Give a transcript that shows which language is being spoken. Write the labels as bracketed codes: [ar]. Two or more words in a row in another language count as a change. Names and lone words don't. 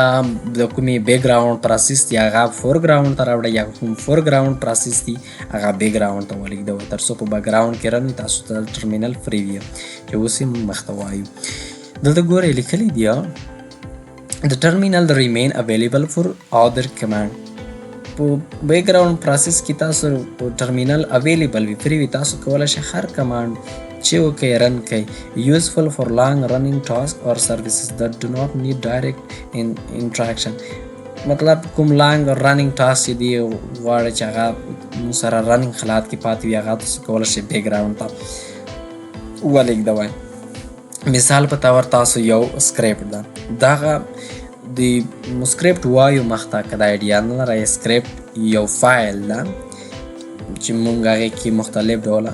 [ps] د کومې [en] background process [ps] دی هغه [en] foreground [ps] ته راوړئ یا کوم [en] foreground process [ps] دی هغه [en] background [ps] ته ولېږدوئ تر څو په بیک گراوند کې رن وي تاسو ته [en] terminal free [ps] وي چې اوس یې مخته وایو دلته ګورئ لیکلی دی د ټرمینل [en] remain available for other command [ps] په [en] background process [ps] کې تاسو [en] terminal available [ps] وي فری وي تاسو کولی شئ هر کمانډ چې وکړئ رن کړئ [en] useful for long running tasks or services that do not need direct interaction [ps] مطلب کوم [en] long running task [ps] دی غواړئ چې هغه سره رننګ حالات کې پاتې وي هغه تاسو کولی شئ [en] background [ps] ته ولېږدوئ مثال په طور تاسو یو سکریپټ ده دغه د سکریپټ وایو مخته که د ایډیا نه لرئ سکریپټ یو فایل ده چې موږ هغې کې مختلف ډوله